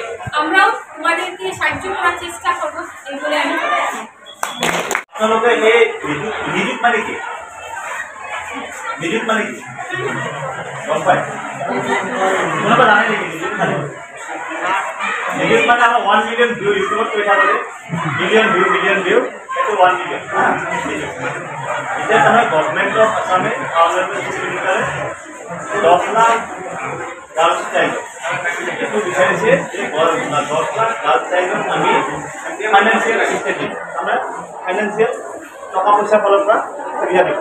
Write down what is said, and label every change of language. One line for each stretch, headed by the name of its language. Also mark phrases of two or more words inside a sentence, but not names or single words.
Bangla: আমরাও তোমাদেরকে সাহায্য করার চেষ্টা করবো, এই বলে আমি নিযুত মানে কি, নিযুত মানে কি জানেন নাকি?
Assamese: নিযুত মানে আমরা 1
English: million view
Assamese: ইউটিউবত কৈ থাকলে,
English: million view
Assamese: এটা 1 মিলিয়ন। এতিয়া তাৰমানে
English: Government of Assamে
Assamese: 10 লাখ
English: girls child
Assamese: এইটো বিচাৰিছে যে 10 লাখ
English: girls childক
Assamese: আমি
English: financial assistance
Assamese: দিম, আমরা ফাইনেন্সিয়েল টকা পইচাৰ ফালৰ পৰা সুবিধা দিম।